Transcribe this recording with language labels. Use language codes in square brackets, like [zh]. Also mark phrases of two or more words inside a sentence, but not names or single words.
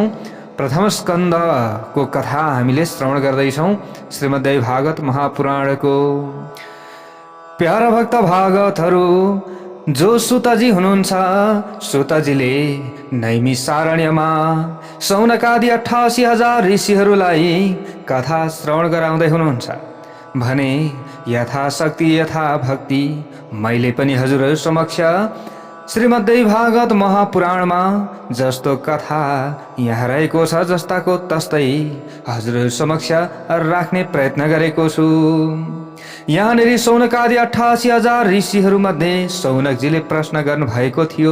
[ne] प्रथम स्कन्धको कथा हामीले श्रवण गर्दैछौँ श्रीमद्देवी भागवत महापुराणको। प्यारा भक्त भागवतहरू, जो सुतजी हुनुहुन्छ, सुतजीले नैमिषारण्यमा सौनकादि 88,000 ऋषिहरूलाई कथा श्रवण गराउँदै हुनुहुन्छ भने यथाशक्ति यथा भक्ति मैले पनि हजुरहरू समक्ष श्रीमद्देवी भागवत महापुराणमा जस्तो कथा यहाँ रहेको छ जस्ताको तस्तै हजुरहरू समक्ष राख्ने प्रयत्न गरेको छु। यहाँनिर सौनकादि 88,000 ऋषिहरूमध्ये सौनकजीले प्रश्न गर्नुभएको थियो।